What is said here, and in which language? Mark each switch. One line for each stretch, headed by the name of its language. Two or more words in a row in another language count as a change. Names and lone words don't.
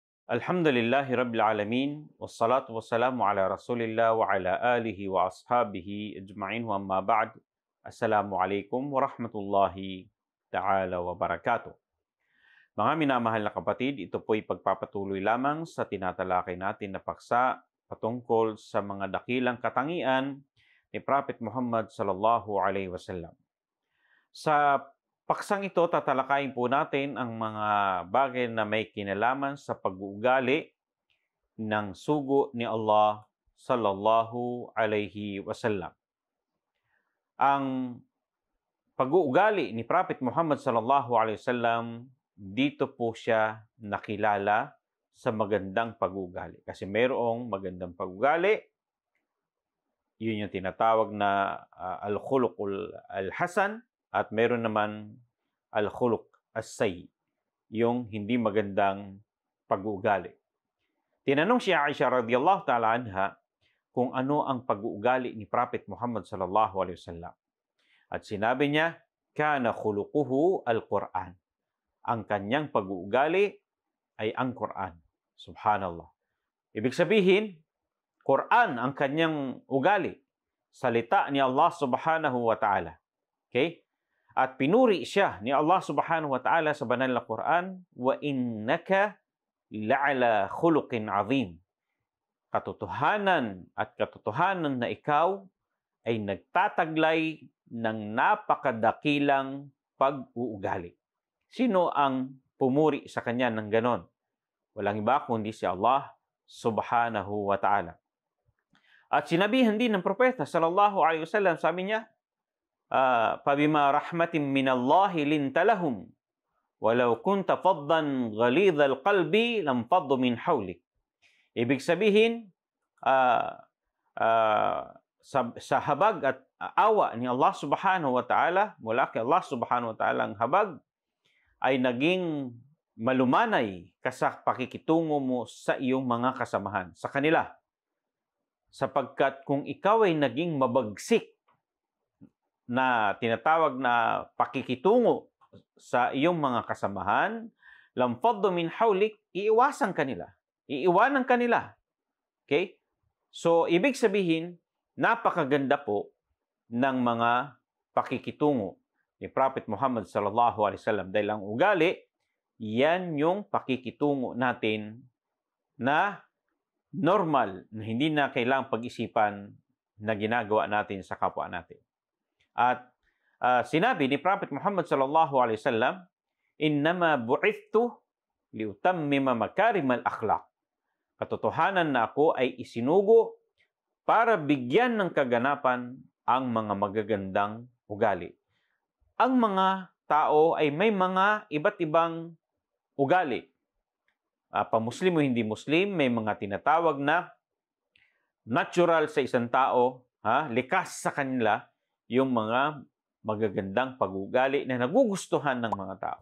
Arabic: الحمد لله رب العالمين، والصلاة والسلام على رسول الله وعلى آله وأصحابه أجمعين وأما بعد. السلام عليكم ورحمة الله تعالى وبركاته.
Filipino: Mga minamahal na kapatid, ito po'y pagpapatuloy lamang sa tinatalakay natin na paksa patungkol sa mga dakilang katangian ni Prophet Muhammad
Arabic: صلى الله عليه وسلم.
Filipino: Sa paksang ito, tatalakayin po natin ang mga bagay na may kinalaman sa pag-uugali ng sugo ni Allah
Arabic: صلى الله عليه وسلم.
Filipino: Ang pag-uugali ni Prophet Muhammad
Arabic: صلى الله عليه وسلم,
Filipino: dito po siya nakilala sa magandang pag-uugali. Kasi mayroong magandang pag-uugali, yun yung tinatawag na
Arabic: الخلق الحسن,
Filipino: at mayroon naman
Arabic: الخلق السيئ,
Filipino: yung hindi magandang pag-uugali. Tinanong si Aisha
Arabic: رضي الله تعالى عنها
Filipino: kung ano ang pag-uugali ni Prophet Muhammad
Arabic: صلى الله عليه وسلم.
Filipino: At sinabi niya,
Arabic: كان خلقه القرآن.
Filipino: Ang kanyang pag-uugali ay ang Quran. Subhanallah. Ibig sabihin, Quran ang kanyang ugali. Salita ni Allah
Arabic: سبحانه وتعالى.
Filipino: Okay? At pinuri siya ni Allah
Arabic: سبحانه وتعالى
Filipino: sa banal na Quran,
Arabic: وإنك لعلى خلق عظيم.
Filipino: Katotohanan na ikaw ay nagtataglay ng napakadakilang pag-uugali. Sino ang pumuri sa kanya ng ganon? Walang iba kundi si Allah
Arabic: سبحانه وتعالى.
Filipino: At sinabihan din ng propeta
Arabic: صلى الله عليه وسلم,
Filipino: sabi niya,
Arabic: فَبِمَا رَحْمَةٍ مِّنَ اللَّهِ لِنْتَ لَهُمْ وَلَوْ كُنْتَ فَضًّا غَلِيظَ الْقَلْبِ لَانفَضُّوا مِنْ حَوْلِكَ.
Filipino: Ibig sabihin, sa habag at awa ni Allah
Arabic: سبحانه وتعالى,
Filipino: mula kay Allah
Arabic: سبحانه وتعالى
Filipino: ang habag, ay naging malumanay sa pakikitungo mo sa iyong mga kasamahan, sa kanila. Sapagkat kung ikaw ay naging mabagsik na tinatawag na pakikitungo sa iyong mga kasamahan,
Arabic: لانفضوا من حولك,
Filipino: iiwasan kanila. Iiwanan kanila. Okay? So, ibig sabihin, napakaganda po ng mga pakikitungo ni Prophet Muhammad
Arabic: صلى الله عليه وسلم.
Filipino: Dahil ang ugali, yan yung pakikitungo natin na normal, na hindi na kailangang pag-isipan na ginagawa natin sa kapwa natin. At sinabi ni Prophet Muhammad
Arabic: صلى الله عليه وسلم, إنما بعثت لأتمم مكارم الأخلاق.
Filipino: Katotohanan na ako ay isinugo para bigyan ng kaganapan ang mga magagandang ugali. Ang mga tao ay may mga iba't ibang ugali. Pa-Muslim o hindi Muslim, may mga tinatawag na natural sa isang tao, likas sa kanila, yung mga magagandang pag-uugali na nagugustuhan ng mga tao.